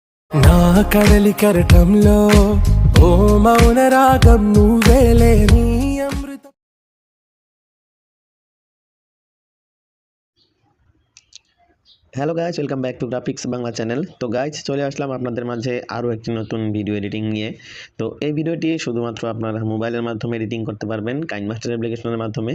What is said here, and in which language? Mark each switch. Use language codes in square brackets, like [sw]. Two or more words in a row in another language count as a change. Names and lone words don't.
[te] నా కడలి కరటంలో ఓ మౌన రాగం నువ్వేలే నీ అమృతం. [en] Hello guys, welcome back to Graphics Bangla channel. [bn] তো গাইজ চলে আসলাম আপনাদের মাঝে আরও একটি নতুন [en] video editing [bn] নিয়ে। তো এই ভিডিওটি শুধুমাত্র আপনারা মোবাইলের মাধ্যমে এডিটিং করতে পারবেন কাইনমাস্টার অ্যাপ্লিকেশনের মাধ্যমে।